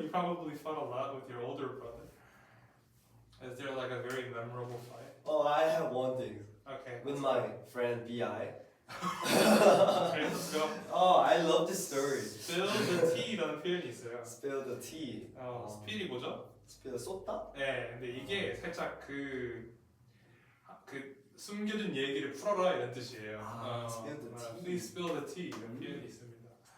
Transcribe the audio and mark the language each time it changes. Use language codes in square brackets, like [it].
[en] You probably fought a lot with your older brother. Is there like a very memorable fight? Oh, I have one thing. Okay. With my friend B.I. Okay, let's go. Oh, I love this story. Spill the tea [ko] 라는 표현이 있어요. [en] Spill the tea. [ko] 스필이 뭐죠? Spill 쏟다? 네, 근데 이게 살짝 그 숨겨둔 얘기를 풀어라 이런 뜻이에요. [en] Spill the tea. Please spill the tea [ko] 이런 표현이 있습니다.